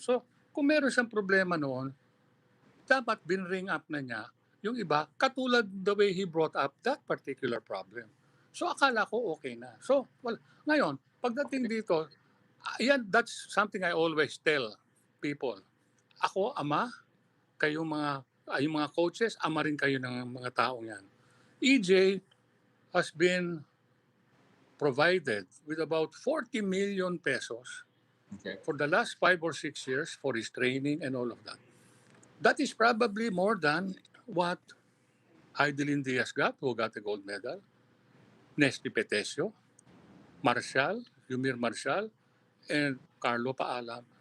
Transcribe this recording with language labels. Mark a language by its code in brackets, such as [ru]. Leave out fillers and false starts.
[tl] So, kung meron siyang problema noon, dapat binring up na niya yung iba, katulad [en] the way he brought up that particular problem. [tl] So, akala ko okay na. [en] So, [tl] ngayon, pagdating dito, [en] that's something I always tell people. [tl] Ako, ama, kayong yung mga coaches, ama rin kayo ng mga taong yan. [en] EJ has been provided with about 40 million pesos for the last 5 or 6 years for his training and all of that. That is probably more than what Heidelin Diaz got, who got the gold medal, Nesty Petesio, Marshall, Yumir Marshall, and Carlo Paalam.